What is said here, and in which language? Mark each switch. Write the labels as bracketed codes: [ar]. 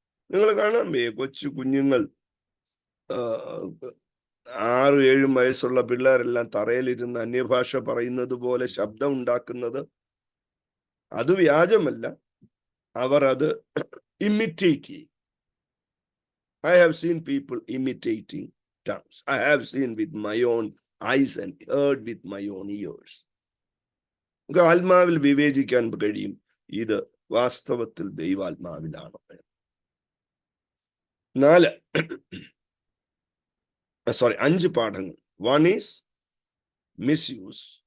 [ml] നിങ്ങൾ കാണാൻ കൊച്ചു കുഞ്ഞുങ്ങൾ, 6-7 വയസ്സുള്ള പിള്ളേരെല്ലാം തറയിലിരുന്ന് അന്യഭാഷ പറയുന്നത് പോലെ ശബ്ദം ഉണ്ടാക്കുന്നത്. അത് വ്യാജമല്ല, അവർ അത് ഇമിറ്റേറ്റ് ചെയ്യും. [en] I have seen people imitating tongues. I have seen with my own eyes and heard with my own ears. [ml] നമുക്ക് ആത്മാവിൽ വിവേചിക്കാൻ കഴിയും ഇത് വാസ്തവത്തിൽ ദൈവാത്മാവിലാണ്. [en] 5 [ml] പാഠങ്ങൾ. [en] 1 is misuse.